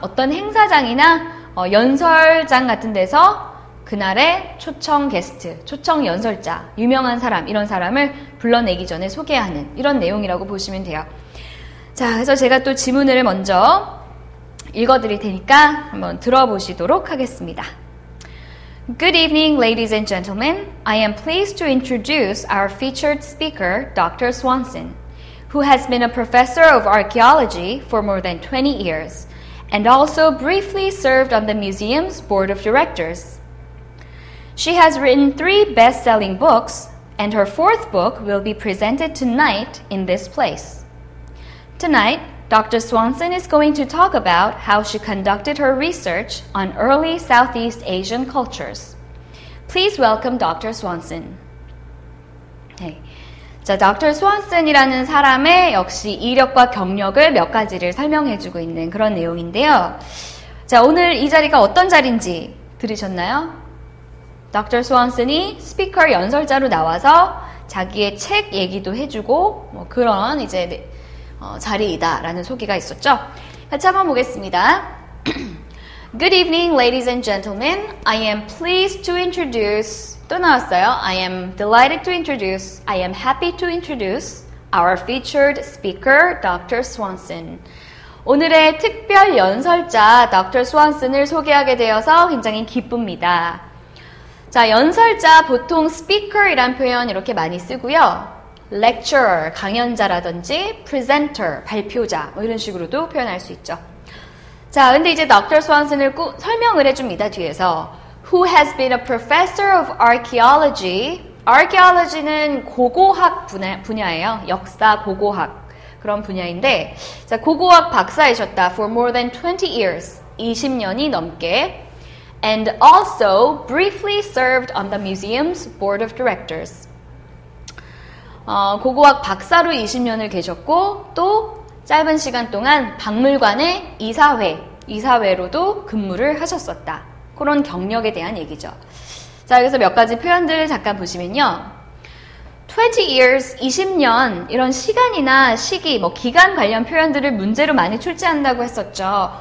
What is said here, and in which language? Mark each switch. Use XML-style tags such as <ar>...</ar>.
<ko>어떤 행사장이나 연설장 같은 데서 그날의 초청 게스트, 초청 연설자, 유명한 사람, 이런 사람을 불러내기 전에 소개하는 이런 내용이라고 보시면 돼요. 자, 그래서 제가 또 지문을 먼저 읽어드릴 테니까 한번 들어보시도록 하겠습니다.</ko> <en>Good evening, ladies and gentlemen. I am pleased to introduce our featured speaker, Dr. Swanson, who has been a professor of archaeology for more than 20 years and also briefly served on the museum's board of directors. She has written 3 best-selling books, and her 4th book will be presented tonight in this place. Tonight, Dr. Swanson is going to talk about how she conducted her research on early Southeast Asian cultures. Please welcome Dr. Swanson.</en> <ko>네. 자,</ko> <en>Dr.</en> <ko>Swanson이라는 사람의 역시 이력과 경력을 몇 가지를 설명해주고 있는 그런 내용인데요. 자, 오늘 이 자리가 어떤 자리인지 들으셨나요?</ko> <en>Dr.</en> <ko>Swanson이 스피커 연설자로 나와서 자기의 책 얘기도 해주고 뭐 그런 이제 자리이다라는 소개가 있었죠. 같이 한번 보겠습니다.</ko> <en>Good evening, ladies and gentlemen. I am pleased to introduce,</en> <ko>또 나왔어요.</ko> <en>I am delighted to introduce, I am happy to introduce our featured speaker, Dr. Swanson.</en> <ko>오늘의 특별 연설자 Dr. Swanson을 소개하게 되어서 굉장히 기쁩니다. 자, 연설자 보통 speaker이란 표현 이렇게 많이 쓰고요. lecturer, 강연자라든지 presenter, 발표자 뭐 이런 식으로도 표현할 수 있죠. 자, 근데 이제 Dr. Swanson을 설명을 해줍니다. 뒤에서</ko> <en>Who has been a professor of archaeology.</en> <ko>Archaeology는 고고학 분야예요. 역사, 고고학 그런 분야인데, 자, 고고학 박사이셨다.</ko> <en>For more than 20 years,</en> <ko>20년이 넘게.</ko> <en>And also briefly served on the museum's board of directors.</en> <ko>고고학 박사로 20년을 계셨고 또 짧은 시간 동안 박물관의 이사회로도 근무를 하셨었다. 그런 경력에 대한 얘기죠. 자, 여기서 몇 가지 표현들을 잠깐 보시면요. 20 years, 20년 이런 시간이나 시기, 뭐 기간 관련 표현들을 문제로 많이 출제한다고 했었죠.</ko>